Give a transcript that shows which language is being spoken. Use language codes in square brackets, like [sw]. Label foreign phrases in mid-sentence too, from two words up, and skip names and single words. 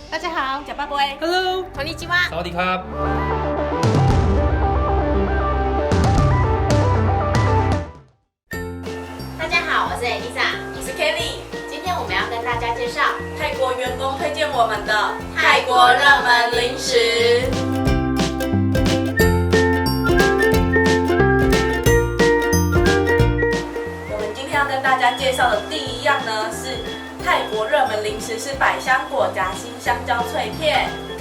[zh] 大家好，假巴布埃 [en] Hello， [ja] こんにちは。 [th] สวัสดีครับ。 [zh] 大家好，我是 Elisa，我是 Kelly。今天我们要跟大家介绍泰国员工推荐我们的泰国热门零食。我们今天要跟大家介绍的第一样呢是泰国热门零食，是百香果夹心香蕉脆片跟